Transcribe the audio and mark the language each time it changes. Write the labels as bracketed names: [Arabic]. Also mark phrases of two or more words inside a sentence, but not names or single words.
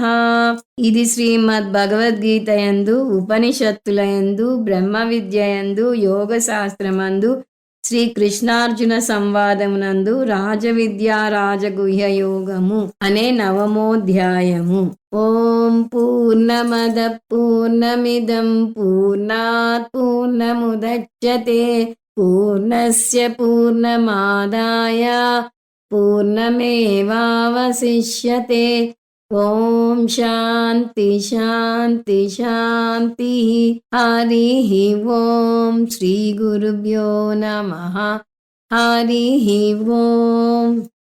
[Telugu] ఇది శ్రీమద్ భగవద్గీత యందు, ఉపనిషత్తుల యందు, బ్రహ్మ విద్య యందు, యోగ శాస్త్రమందు, శ్రీకృష్ణార్జున సంవాదమునందు రాజవిద్యా రాజగుహ్య యోగము అనే నవమోధ్యాయము. [Sanskrit] ओं पूर्णमद पूर्णमिदं पूर्णात् पूर्णमुदच्यते पूर्णस्य पूर्णमादाय पूर्णमेवावशिष्यते. ओं शान्ति शान्ति शान्ति. हरि ओं। श्री गुरुभ्यो नमः. हरि ओं.